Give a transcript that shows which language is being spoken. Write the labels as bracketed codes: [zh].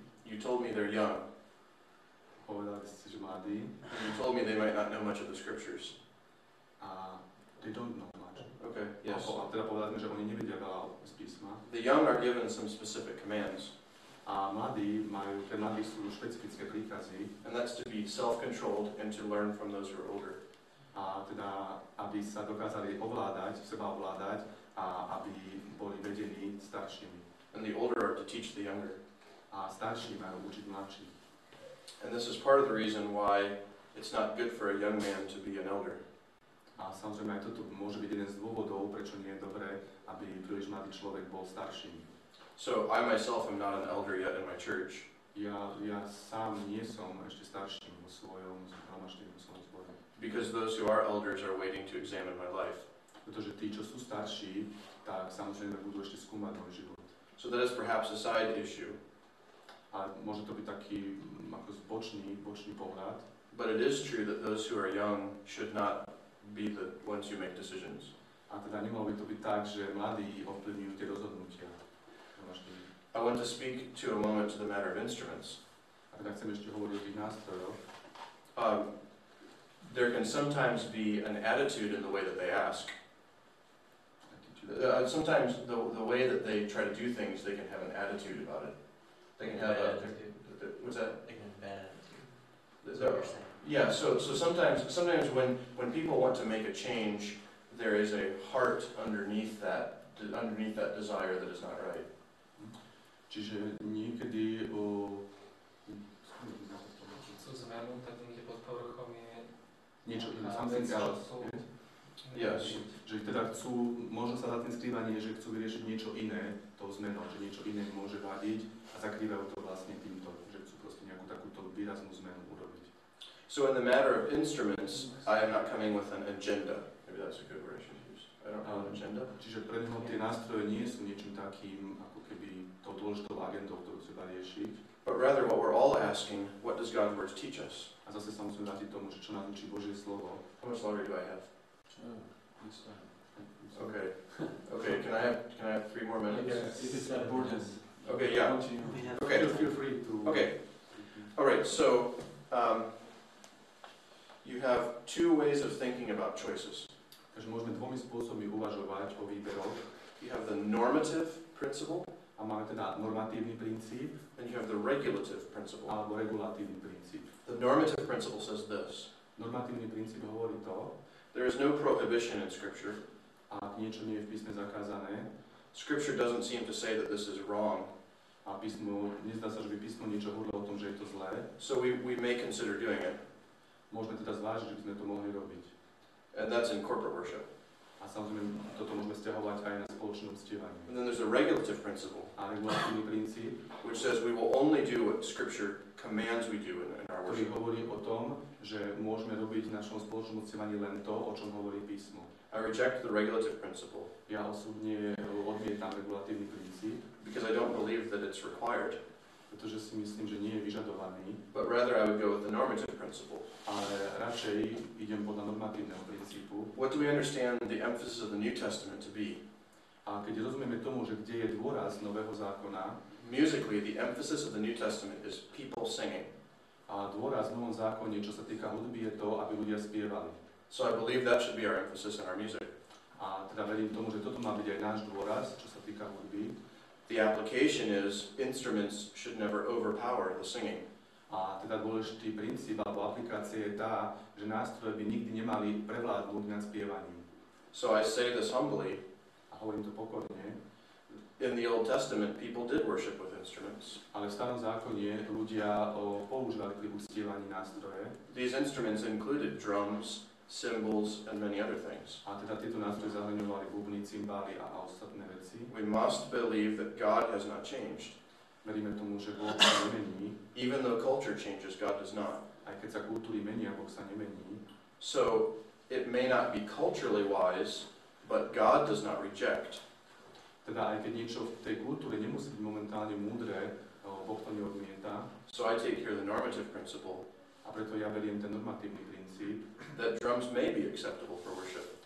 [en] You told me they're young. [sk] Povedali ste, že mladí. [en] And you told me they might not know much of the scriptures. They don't know much. Okay, yes. [sk] A teda povedali sme, že oni nevedia veľa z písma. [en] The young are given some specific commands. [sk] A pre mladých sú špecifické príkazy. [en] And that's to be self-controlled and to learn from those who are older. [sk] A teda, aby sa dokázali seba ovládať a aby boli vedení staršími. [en] And the older are to teach the younger. [sk] A starší majú učiť mladších. [en] And this is part of the reason why it's not good for a young man to be an elder. [sk] A samozrejme aj toto môže byť jeden z dôvodov, prečo nie je dobré, aby príliš mladý človek bol starším. [en] So I myself am not an elder yet in my church. [sk] Ja sám nie som ešte starším vo svojom zhromaždení, vo svojom zbore. [en] Because those who are elders are waiting to examine my life. [sk] Pretože tí, čo sú starší, tak samozrejme budú ešte skúmať môj život. [en] So that is perhaps a side issue. [sk] A môže to byť taký ako zbočný pohľad. [en] But it is true that those who are young should not be the ones who make decisions. [sk] A teda nemalo by to byť tak, že mladí ovplyvňujú tie rozhodnutia. [en] I want to speak to a moment to the matter of instruments. [sk] A teda chcem ešte hovoriť o tých nástrojoch. [en] There can sometimes be an attitude in the way that they ask. Sometimes the way that they try to do things, they can have an attitude about it. They can have what's that? They can have bad attitude. Is that what you're saying? Yeah, so sometimes when people want to make a change, there is a heart underneath that desire that is not right. [sk] Čiže niekedy chcú zmenu, tak niekde pod povrchom je niečo iné, [en] something else. Yes. [sk] Že teda možno sa za tým skrýva nie, že chcú vyriešiť niečo iné tou zmenou, že niečo iné môže vadiť a zakrývajú to vlastne týmto, že chcú proste nejakú takúto výraznú zmenu urobiť. [en] So in the matter of instruments, I am not coming with an agenda. Maybe that's a good word I should use. I don't have an agenda. [sk] Čiže pre neho tie nástroje nie sú niečím takým, ako keby tou dôležitou agendou, ktorú treba riešiť. [en] But rather what we're all asking, what does God's word teach us? [sk] A zase sa musíme vrátiť tomu, že čo nás učí Božie slovo. [en] How much longer do I have? This time. Okay. Okay, can I have 3 more minutes? If it's important. Okay, yeah. Continue. Okay. Feel free to... Okay. All right, so you have 2 ways of thinking about choices. [sk] Takže môžeme dvomi spôsobmi uvažovať o výberoch. [en] You have the normative principle, [sk] A máme teda normatívny princíp [en] and you have the regulative principle. [sk] alebo regulatívny princíp. [en] The normative principle says this: [sk] Normatívny princíp hovorí to, [en] there is no prohibition in Scripture. [sk] ak niečo nie je v písme zakázané, [en] Scripture doesn't seem to say that this is wrong. [sk] a písmo, nezdá sa, že by písmo niečo hovorilo o tom, že je to zlé, [en] So we may consider doing it. [sk] môžeme teda zvážiť, že by sme to mohli robiť. [en] And that's in corporate worship. [sk] A samozrejme, toto môžeme stiahovať aj na spoločnom uctievanie. [en] And then there's a regulative principle, [sk] A regulatívny princíp, [en] which says we will only do what Scripture commands we do in our [sk] ktorý [en] worship. [sk] hovorí o tom, že môžeme robiť v našom spoločnom uctievaní len to, o čom hovorí písmo. [en] I I reject the regulative principle [sk] Ja osobne odmietam regulatívny princíp, [en] because I don't believe that it's required, [sk] pretože si myslím, že nie je vyžadovaný, [en] but rather I would go with the normative principle. [sk] ale radšej idem podľa normatívneho princípu. [en] What do we understand the emphasis of the New Testament to be? [sk] A keď rozumieme tomu, že kde je dôraz Nového zákona, [en] Musically, the emphasis of the New Testament is people singing. [sk] a dôraz v Novom zákone, čo sa týka hudby, je to, aby ľudia spievali. [en] So I believe that should be our emphasis in our music. [sk] A teda verím tomu, že toto má byť aj náš dôraz, čo sa týka hudby. [en] The application is instruments should never overpower the singing. [sk] A teda dôležitý princíp alebo aplikácia je tá, že nástroje by nikdy nemali prevládnuť nad spievaním. [en] So I say this humbly. [sk] A hovorím to pokorne. [en] In the Old Testament, people did worship with instruments. [sk] Ale v starom zákone ľudia používali pri uctievaní nástroje. [en] These instruments included drums, cymbals, and many other things. [sk] A teda tieto nástroje zahrňovali bubny, cymbály a ostatné veci. [en] We must believe that God has not changed. [sk] Veríme tomu, že Boh sa nemení. [en] Even though culture changes, God does not. [sk] Aj keď sa kultúry menia, Boh sa nemení. [en] So it may not be culturally wise, but God does not reject. [sk] Teda aj keď niečo v tej kultúre nemusí byť momentálne múdre, Boh to neodmieta. [en] So I take here the normative principle [sk] A preto ja veriem ten normatívny princíp, [en] that drums may be acceptable for worship